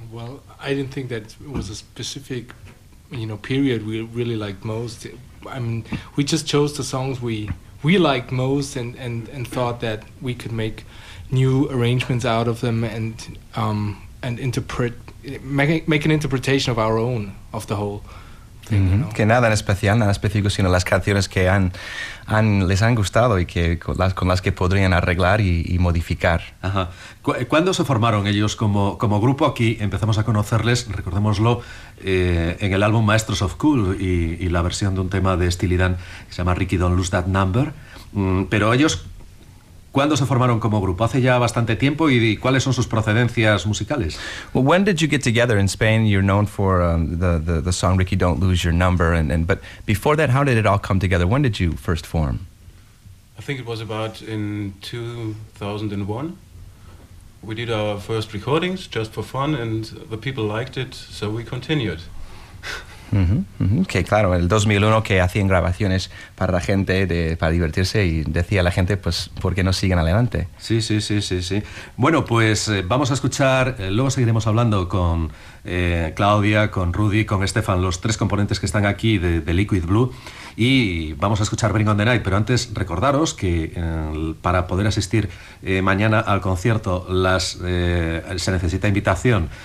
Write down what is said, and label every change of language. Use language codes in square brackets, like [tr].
[en] Well, I didn't think that was a specific, you know, period we really liked most. I mean, we just chose the songs we liked most and thought that we could make new arrangements out of them and make an interpretation of our own of the whole thing. Mm-hmm. You know? [es] Que nada en especial, nada específico, sino las canciones que les han gustado y que con las que podrían arreglar y modificar. Ajá. ¿Cuándo se formaron ellos como grupo? Aquí empezamos a conocerles, recordémoslo, en el álbum Maestros of Cool y la versión de un tema de Steely Dan que se llama Ricky Don't Lose That Number. Pero ellos, ¿cuándo se formaron como grupo? ¿Hace ya bastante tiempo? ¿Y cuáles son sus procedencias musicales? [en] Well, when did you get together in Spain? You're known for the song Ricky Don't Lose Your Number. But before that, how did it all come together? When did you first form? I think it was about in 2001. We did our first recordings just for fun and the people liked it, so we continued. Uh-huh, uh-huh. [es] Que claro, en el 2001 que hacían grabaciones para la gente, para divertirse, y decía la gente, pues, ¿por qué no siguen adelante? Sí, sí, sí, sí, sí. Bueno, pues vamos a escuchar, luego seguiremos hablando con Claudia, con Rudy, con Estefan, los tres componentes que están aquí de Liquid Blue, y vamos a escuchar Bring on the Night, pero antes recordaros que para poder asistir mañana al concierto se necesita invitación.